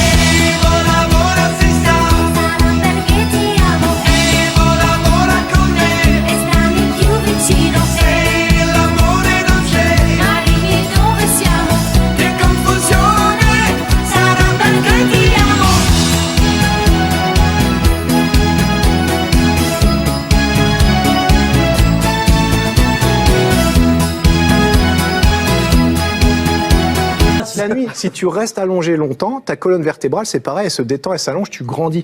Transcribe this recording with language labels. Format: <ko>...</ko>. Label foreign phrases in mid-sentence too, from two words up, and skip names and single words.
<it>Vola, vola, si sa. Sarà perché ti amo. Vola, vola con me. E stammi più vicino. L'amore non c'è. Ma dimmi dove siamo. Che confusione, Sarà perché ti amo.</it> <fr>La nuit, si tu restes allongé longtemps, ta colonne vertébrale, c'est pareil, elle se détend, elle s'allonge, tu grandis.</fr>